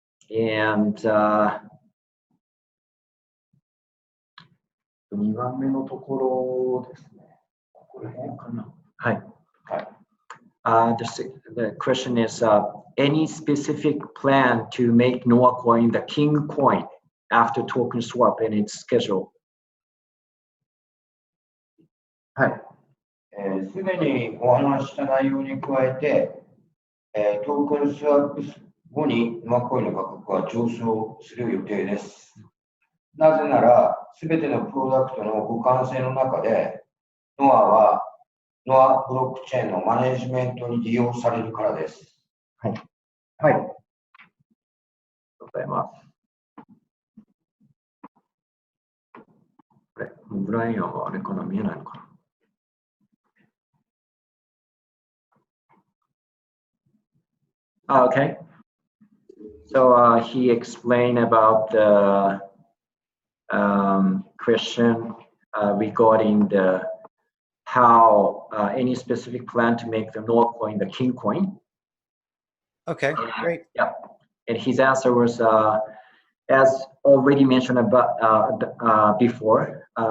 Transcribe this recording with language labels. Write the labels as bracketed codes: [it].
[ja] And 2番目のところですね。これかな。はい。 [en] The question is, any specific plan to make Noah Coin the king coin after token swap and its schedule? [ja] はい。すでにお話した内容に加えて、トークンスワップ後にノアコインの価格は上昇する予定です。なぜなら、すべてのプロダクトの互換性の中で、ノアはノアブロックチェーンのマネジメントに利用されるからです。はい。はい。ありがとうございます。ブライアンはあれかな、見えないのかな。 [en] Okay. So he explained about the question regarding the how any specific plan to make the Noah coin the king coin. Okay, great. Yeah, and his answer was as already mentioned about before.